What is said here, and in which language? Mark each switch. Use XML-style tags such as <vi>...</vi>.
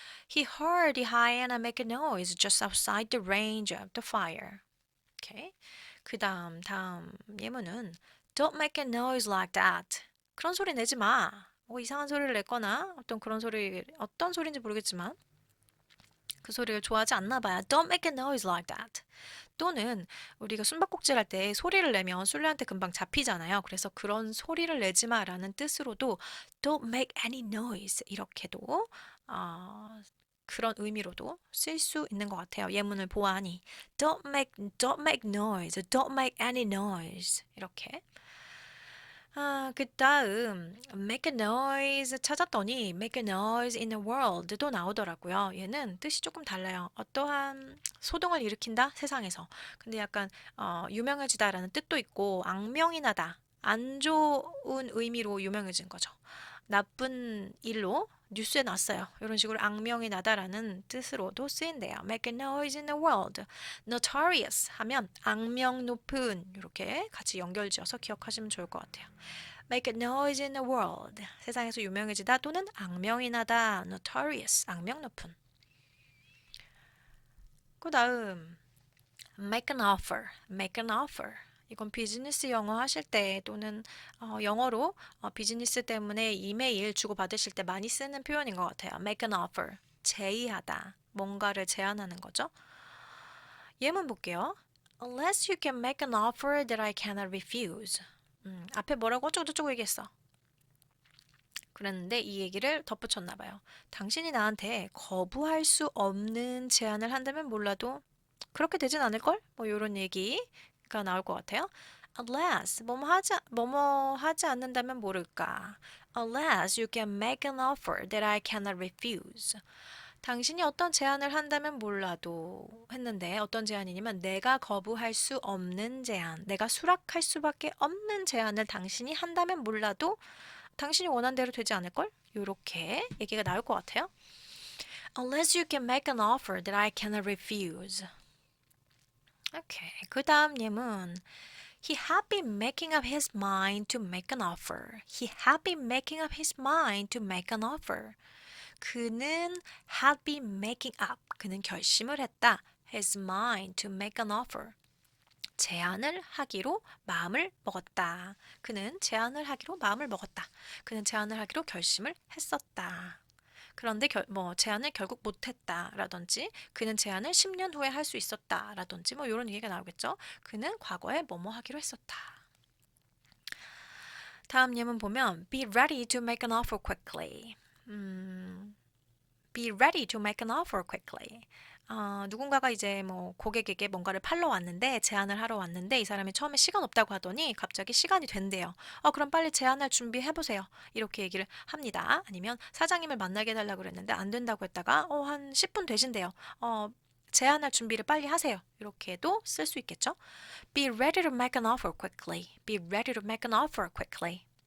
<en>He heard the hyena make a noise just outside the range of the fire.</en> <ko>오케이. 다음 예문은</ko> <en>Don't make a noise like that.</en> <ko>그런 소리 내지 마. 뭐 이상한 소리를 냈거나 어떤 소리인지 모르겠지만 그 소리를 좋아하지 않나 봐요.</ko> <en>Don't make a noise like that.</en> <ko>또는 우리가 숨바꼭질 할 때 소리를 내면 술래한테 금방 잡히잖아요. 그래서 그런 소리를 내지 마라는 뜻으로도</ko> <en>Don't make any noise</en> <ko>이렇게도 그런 의미로도 쓸 수 있는 것 같아요. 예문을 보아하니</ko> <en>don't make noise, don't make any noise</en> <ko>이렇게. 그 다음 make a noise 찾았더니 make a noise in the world도 나오더라고요. 얘는 뜻이 조금 달라요. 어떠한 소동을 일으킨다 세상에서. 근데 약간 유명해지다라는 뜻도 있고 악명이 나다. 안 좋은 의미로 유명해진 거죠. 나쁜 일로 뉴스에 났어요. 이런 식으로 악명이 나다라는 뜻으로도 쓰인대요.</ko> <en>Make a noise in the world.</en> <ko>Notorious 하면 악명 높은 이렇게 같이 연결지어서 기억하시면 좋을 것 같아요.</ko> <en>Make a noise in the world.</en> <ko>세상에서 유명해지다 또는 악명이 나다. Notorious. 악명 높은. 그 다음</ko> <en>make an offer. Make an offer.</en> <ko>이건 비즈니스 영어 하실 때 또는 영어로 비즈니스 때문에 이메일 주고받으실 때 많이 쓰는 표현인 것 같아요.</ko> <en>Make an offer.</en> <ko>제의하다. 뭔가를 제안하는 거죠. 예문 볼게요.</ko> <en>Unless you can make an offer that I cannot refuse.</en> <ko>앞에 뭐라고 어쩌고저쩌고 얘기했어. 그랬는데 이 얘기를 덧붙였나 봐요. 당신이 나한테 거부할 수 없는 제안을 한다면 몰라도 그렇게 되진 않을걸? 뭐 이런 얘기가 나올 것 같아요.</ko> <en>Unless</en> <ko>뭐뭐 하지 않는다면 모를까.</ko> <en>Unless you can make an offer that I cannot refuse.</en> <ko>당신이 어떤 제안을 한다면 몰라도 했는데 어떤 제안이냐면 내가 거부할 수 없는 제안, 내가 수락할 수밖에 없는 제안을 당신이 한다면 몰라도 당신이 원한 대로 되지 않을걸? 요렇게 얘기가 나올 것 같아요.</ko> <en>Unless you can make an offer that I cannot refuse.</en> <ko>오케이. 그 다음 예문.</ko> <en>He had been making up his mind to make an offer. He had been making up his mind to make an offer.</en> <ko>그는</ko> <en>had been making up.</en> <ko>그는 결심을 했다.</ko> <en>His mind to make an offer.</en> <ko>제안을 하기로 마음을 먹었다. 그는 제안을 하기로 마음을 먹었다. 그는 제안을 하기로 결심을 했었다. 그런데 제안을 결국 못했다라든지 그는 제안을 10년 후에 할 수 있었다라든지 뭐 이런 얘기가 나오겠죠. 그는 과거에 뭐뭐 하기로 했었다. 다음 예문 보면</ko> <en>be ready to make an offer quickly. be ready to make an offer quickly.</en> <ko>누군가가 이제 뭐 고객에게 뭔가를 팔러 왔는데 제안을 하러 왔는데 이 사람이 처음에 시간 없다고 하더니 갑자기 시간이 된대요. 그럼 빨리 제안할 준비해 보세요. 이렇게 얘기를 합니다. 아니면 사장님을 만나게 해달라고 그랬는데 안 된다고 했다가 한 10분 되신대요. 제안할 준비를 빨리 하세요. 이렇게도 쓸 수 있겠죠.</ko> <en>Be ready to make an offer quickly. Be ready to make an offer quickly.</en>